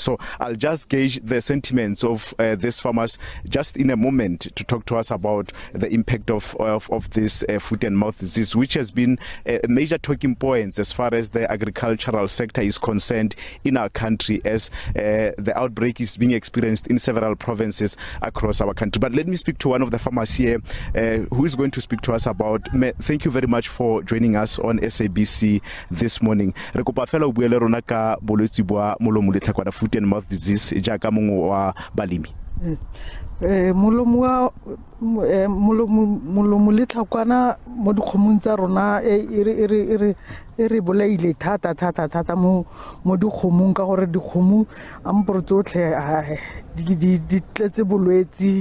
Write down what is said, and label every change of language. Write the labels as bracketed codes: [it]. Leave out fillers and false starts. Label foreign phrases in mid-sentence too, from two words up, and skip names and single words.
[en] So I'll just gauge the sentiments of these farmers just in a moment to talk to us about the impact of this foot and mouth disease, which has been a major talking point as far as the agricultural sector is concerned in our country, as the outbreak is being experienced in several provinces across our country. But let me speak to one of the farmers here who is going to speak to us about. Thank you very much for joining us on SABC this morning. [tn] Re kopa fela o buele rona ka bolwetse bwa molomo le tlhakwana [en] foot and mouth disease [tn] jaaka mongwe wa balemi. Molomo le tlhakwana mo dikgomong tsa rona e re bolaile thata mo dikgomong ka gore dikgomo amporo tsotlhe di tletse bolwetse.